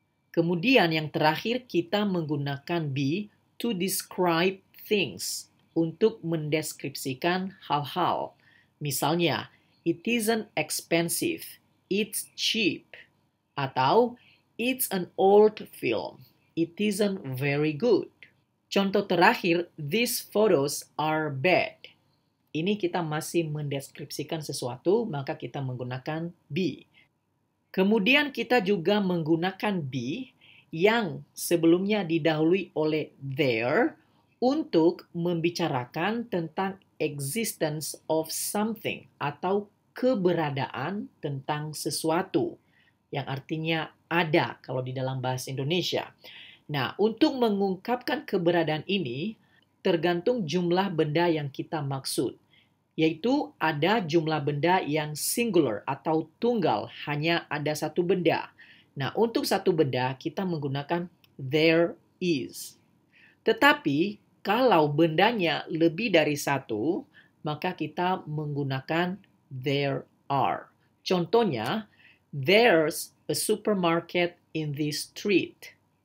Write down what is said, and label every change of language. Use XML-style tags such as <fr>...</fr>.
<id>Kemudian yang terakhir kita menggunakan be</id> <en>to describe things,</en> <id>untuk mendeskripsikan hal-hal. Misalnya,</id> <en>it isn't expensive, it's cheap.</en> <id>Atau,</id> <en>it's an old film, it isn't very good.</en> <id>Contoh terakhir,</id> <en>these photos are bad.</en> <id>Ini kita masih mendeskripsikan sesuatu, maka kita menggunakan be. Kemudian kita juga menggunakan be yang sebelumnya didahului oleh there untuk membicarakan tentang</id> <en>existence of something</en> <id>atau keberadaan tentang sesuatu, yang artinya ada kalau di dalam bahasa Indonesia. Nah, untuk mengungkapkan keberadaan ini tergantung jumlah benda yang kita maksud, yaitu ada jumlah benda yang singular atau tunggal, hanya ada satu benda. Nah, untuk satu benda kita menggunakan there is. Tetapi kalau bendanya lebih dari satu, maka kita menggunakan there are. Contohnya,</id> <en>there's a supermarket in this street.</en>